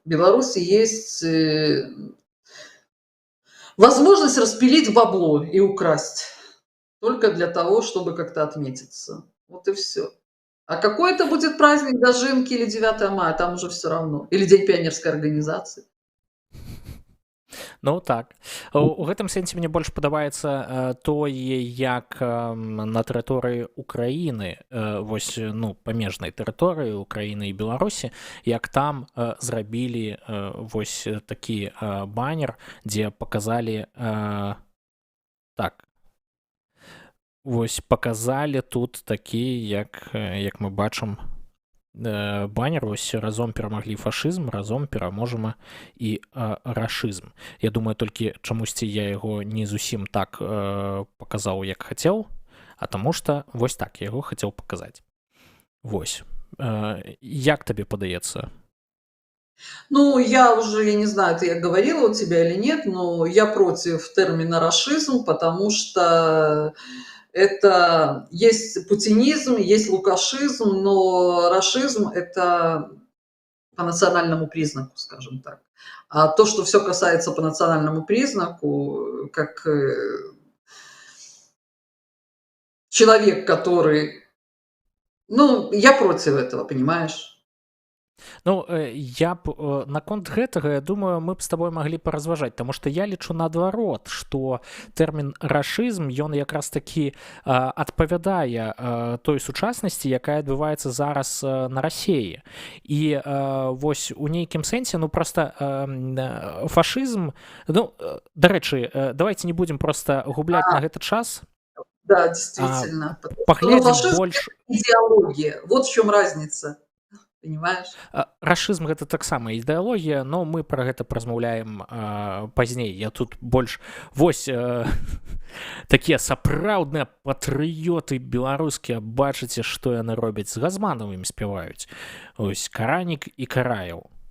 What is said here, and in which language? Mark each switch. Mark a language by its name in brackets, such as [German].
[Russian] В Беларуси есть возможность распилить бабло и украсть только для того, чтобы как-то отметиться. Вот и все. А какой это будет праздник, Дожинки или 9 мая, там уже все равно. Или День пионерской организации. [Belarusian] Ну так, у гэтым сэнсе мне больш падабаецца тое, як на тэрыторыі Украіны, вось, ну, памежнай тэрыторыі Украіны і Беларусі, як там зрабілі вось такі баннер, дзе паказалі так, вось паказалі тут такі, як мы бачым, баннер, вось разом перамаглі фашызм, разом пераможам і рашызм. Я думаю, толькі чамусьці я яго не зусім так паказаў, як хацеў, а таму што вось так я яго хацеў паказаць. Вось. Як табе падаецца? [Russian] Ну, я не знаю, это я говорила у тебя или нет, но я против термина «рашизм», потому что это есть путинизм, есть лукашизм, но рашизм – это по национальному признаку, скажем так. А то, что все касается по национальному признаку, как человек, который… Ну, я против этого, понимаешь? [Belarusian] Ну, я б наконт гэтага, я думаю, мы б з табой маглі паразважаць, таму што я лічу наадварот, што тэрмін рашызм, ён якраз такі адпавядае той сучаснасці, якая адбываецца зараз на Расіі. І вось у нейкім сэнсе, ну, проста фашызм, ну, дарэчы, [Russian] давайте не будем [Belarusian] проста губляць на гэты час. [Russian] Да, действительно. [Belarusian] Паглядзім больш… [Russian] Идеология, вот в чем разница. Понимаешь? [Belarusian] Рашызм гэта таксама ідэалогія, но мы пра гэта паразмаўляем пазней. Я тут больш вось такія сапраўдныя патрыёты беларускія, бачыце, што яны робяць, з Газманавым спяваюць. Ось Каранік і Караяў.